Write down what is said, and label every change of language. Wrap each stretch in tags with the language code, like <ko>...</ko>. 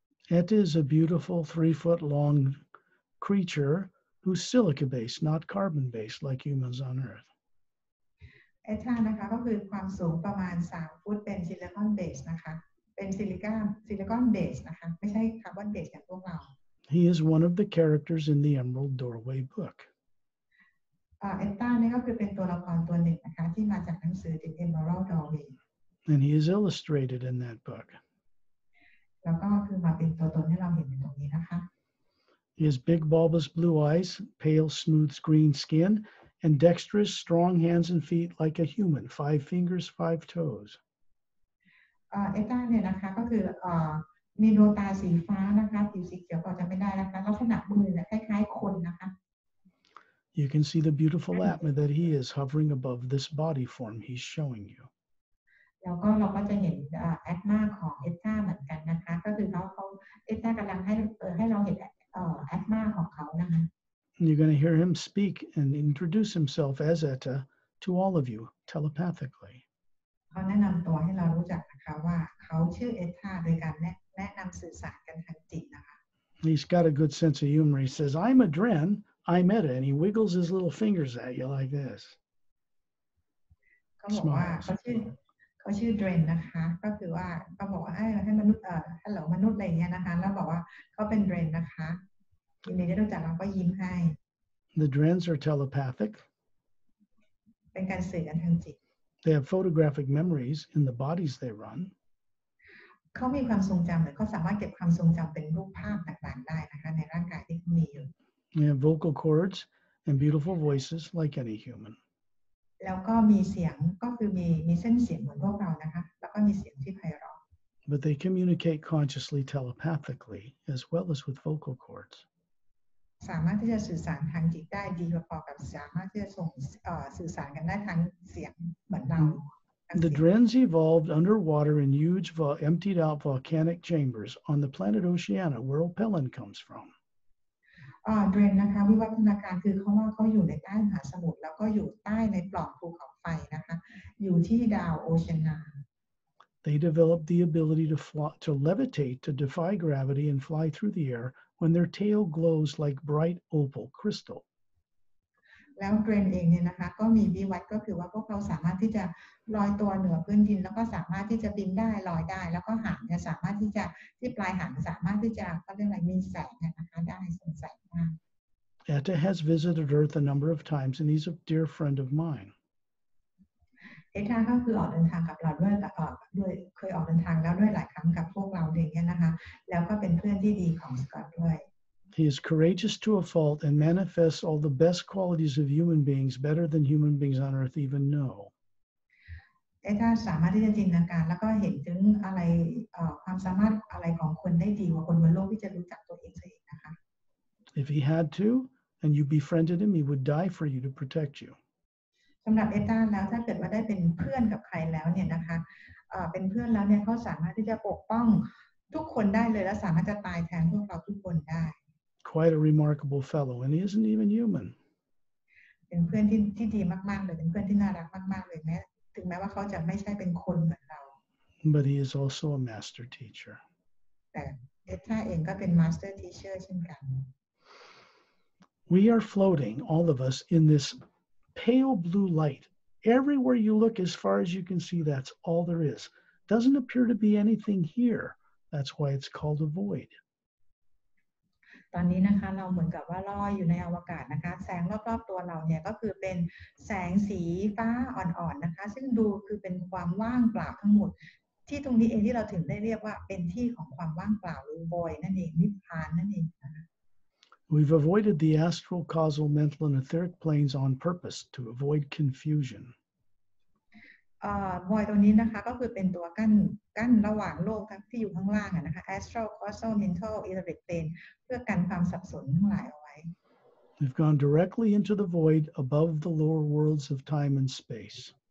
<en>Etta is a beautiful 3-foot long creature who's silica-based, not carbon-based like humans on Earth.</en> <th>เอท่านะคะก็คือความสูงประมาณ3 ฟุตเป็นซิลิคอนเบสนะคะเป็นซิลิคอนเบสนะคะไม่ใช่คาร์บอนเบสอย่างพวกเรา</th> <en>He is one of the characters in the Emerald Doorway book.</en> <th>เอท่านี่ก็คือเป็นตัวละครตัวหนึ่งนะคะที่มาจากหนังสือ The Emerald Doorway</th> <en>And he is illustrated in that book.</en> <th>แล้วก็คือมาเป็นตัวตนให้เราเห็นในตรงนี้นะคะ</th> <en>He has big bulbous blue eyes, pale smooth green skin, and dexterous strong hands and feet like a human, 5 fingers, 5 toes.</en> <th>เอต้าเนี่ยนะคะก็คือมีดวงตาสีฟ้านะคะผิวสีเขียวก็จะไม่ได้นะคะลักษณะมือเนี่ยคล้ายๆคนนะคะ</th> <en>You can see the beautiful Atma that he is hovering above this body form he's showing you.</en> <th>แล้วก็เราก็จะเห็นแอดมาของเอต้าเหมือนกันนะคะก็คือเขาเอต้ากำลังให้เราเห็นแอดมาของเขานะคะ</th> <en>You're going to hear him speak and introduce himself as Etta to all of you telepathically.</en> <th>เขาแนะนำตัวให้เรารู้จักนะคะว่าเขาชื่อเอต้าโดยการแนะนำสื่อสารกันทางจิตนะคะ</th> <en>He's got a good sense of humor. He says, I'm a Dren, I'm Etta, and he wiggles his little fingers at you like this.</en> <th>เขาบอกว่าเขาชื่อเดรนนะคะก็คือว่าเขาบอกว่าให้มนุษย์ฮัลโหลมนุษย์อะไรเงี้ยนะคะแล้วบอกว่าเขาเป็นเดรนนะคะยินดีได้รู้จักเราก็ยิ้มให้</th> <en>The Drens are telepathic.</en> <th>เป็นการสื่อกันทางจิต</th> <en>They have photographic memories in the bodies they run.</en> <th>เขามีความทรงจำหรือเขาสามารถเก็บความทรงจำเป็นรูปภาพต่างๆได้นะคะในร่างกายที่เขามีอยู่</th> <en>They have vocal cords and beautiful voices like any human.</en> <th>แล้วก็มีเสียงก็คือมีเส้นเสียงเหมือนพวกเรานะคะแล้วก็มีเสียงที่ไพเราะ</th> <en>But they communicate consciously telepathically as well as with vocal cords.</en> <th>สามารถที่จะสื่อสารทางจิตได้ดีพอๆกับสามารถที่จะสื่อสารกันได้ทางเสียงเหมือนเรา</th> <en>The Drens evolved underwater in huge emptied out volcanic chambers on the planet Oceania where Opelin comes from.</en> <th>เดรนนะคะวิวัฒนาการคือเขาอยู่ในใต้มหาสมุทรแล้วก็อยู่ใต้ในปล่องภูเขาไฟนะคะอยู่ที่ดาวโอเชียนา</th> <en>They developed the ability to levitate, to defy gravity and fly through the air when their tail glows like bright opal crystal.</en> <th>แล้วเดรนเองเนี่ยนะคะก็มีวิวัฒน์ก็คือว่าพวกเราสามารถที่จะลอยตัวเหนือพื้นดินแล้วก็สามารถที่จะบินได้ลอยได้แล้วก็หางเนี่ยสามารถที่จะที่ปลายหางสามารถที่จะเขาเรียกอะไรมีแสงนะคะได้ส่องแสงมาก</th> <en>Etta has visited Earth a number of times and he's a dear friend of mine.</en> <th>เอท่าก็คือออกเดินทางกับเราด้วยเคยออกเดินทางแล้วด้วยหลายครั้งกับพวกเราอย่างเงี้ยนะคะแล้วก็เป็นเพื่อนที่ดีของสกอตด้วย</th> <en>He is courageous to a fault and manifests all the best qualities of human beings better than human beings on Earth even know.</en> <th>เอท่าสามารถที่จะจินตนาการแล้วก็เห็นถึงอะไรความสามารถอะไรของคนได้ดีกว่าคนบนโลกที่จะรู้จักตัวเองซะอีกนะคะ</th> <en>If he had to, and you befriended him, he would die for you to protect you.</en> <th>สำหรับเอต้าแล้วถ้าเกิดว่าได้เป็นเพื่อนกับใครแล้วเนี่ยนะคะเป็นเพื่อนแล้วเนี่ยเขาสามารถที่จะปกป้องทุกคนได้เลยและสามารถจะตายแทนพวกเราทุกคนได้</th> <en>Quite a remarkable fellow, and he isn't even human.</en> <th>เป็นเพื่อนที่ดีมากๆเลยเป็นเพื่อนที่น่ารักมากๆเลยแม้ถึงแม้ว่าเขาจะไม่ใช่เป็นคนเหมือนเรา</th> <en>But he is also a master teacher.</en> <th>แต่เอต้าเองก็เป็น</th> <en>master teacher</en> <th>เช่นกัน</th> <en>We are floating, all of us, in this pale blue light. Everywhere you look, as far as you can see, that's all there is. Doesn't appear to be anything here. That's why it's called a void.</en> <th>ตอนนี้นะคะเราเหมือนกับว่าลอยอยู่ในอวกาศนะคะแสงรอบๆตัวเราเนี่ยก็คือเป็นแสงสีฟ้าอ่อนๆนะคะซึ่งดูคือเป็นความว่างเปล่าทั้งหมดที่ตรงนี้เองที่เราถึงได้เรียกว่าเป็นที่ของความว่างเปล่าหรือ void นั่นเองนิพพานนั่นเองนะคะ</th> <en>We've avoided the astral, causal, mental, and etheric planes on purpose to avoid confusion.</en> <th>void ตรงนี้นะคะก็คือเป็นตัวกั้นระหว่างโลกทั้งที่อยู่ข้างล่างนะคะ</th> <en>astral, causal, mental, etheric plane</en> <th>เพื่อกันความสับสนทั้งหลายเอาไว้</th> <en>We've gone directly into the void above the lower worlds of time and space.</en>